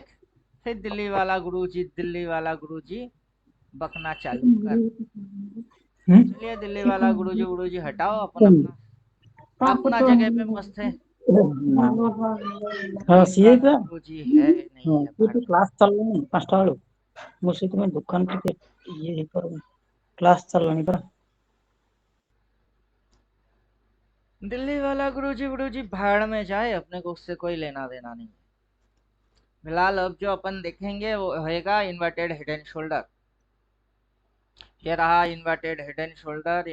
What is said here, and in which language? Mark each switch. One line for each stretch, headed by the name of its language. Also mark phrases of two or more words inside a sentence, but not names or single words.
Hindi: फिर दिल्ली वाला गुरु जी बकना चालू कर। चलिए दिल्ली वाला गुरु जी हटाओ, अपन अपना अपना जगह पे मस्त है। दिल्ली
Odia: ସିଏ
Hindi: वाला
Odia: ବା
Hindi: गुरु जी है नहीं है
Odia: ସିଏ
Hindi: भाड़
Odia: ତ
Hindi: में।
Odia: କ୍ଲାସ୍ ଚାଲିଲାଣି 5ଟା ବେଳୁ। ମୁଁ ସେଇଥିପାଇଁ ଦୋକାନ ଟିକେ ଇଏ ହେଇପାରୁନି, କ୍ଲାସ୍ ଚାଲିଲାଣି ପରା।
Hindi: दिल्ली वाला गुरु जी भाड़ में जाए, अपने को उससे कोई लेना देना नहीं। फिलहाल अब जो अपन देखेंगे वो होएगा
English: inverted head and shoulder.
Hindi: ये रहा
English: inverted head and shoulder.